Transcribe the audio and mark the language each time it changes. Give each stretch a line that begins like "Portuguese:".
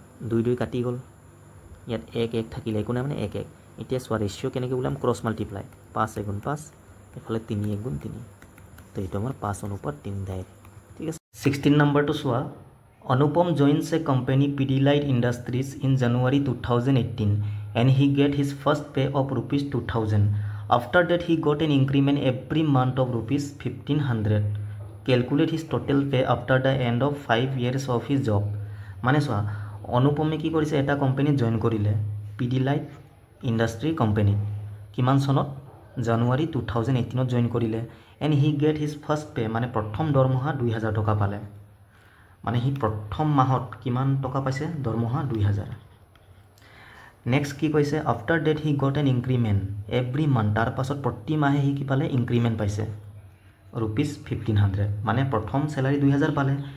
Assamese: 2 2 কাটি গ'ল ইয়াত 1 1 থাকিলে একো নাই মানে 1 1 এতিয়া চোৱা ৰেচিঅ' কেনেকৈ ওলাম ক্ৰছ মাল্টিপ্লাই 5 1 গুণ 5 এফালে 3 1 গুণ 3 তো এইটো আমাৰ 5:3 ডাইৰেক্ট ঠিক আছে 16 নম্বৰটো চোৱা অনুপম
English: joins a company Pidilite Industries in January 2018 and he get his first pay of rupees 2000. After that he got an increment every month of rupees 1500. Calculate his total pay after the end of 5 years of his job.
Assamese: মানে চোৱা অনুপমে কি কৰিছে এটা কোম্পানীত join কৰিলে Pidilite industry কোম্পানীত কিমান চনত জানুৱাৰী 2018ত জইন কৰিলে
English: and he get his first pay
Assamese: মানে প্ৰথম দৰমহা 2000 টকা পালে মানে সি প্ৰথম মাহত কিমান টকা পাইছে দৰমহা 2000 নেক্সট কি কৈছে
English: after that he got an increment every month
Assamese: তাৰ পাছত প্ৰতি মাহে সি কি পালে ইনক্ৰিমেণ্ট পাইছে ৰুপিজ 1500 মানে প্ৰথম চেলাৰী 2000 পালে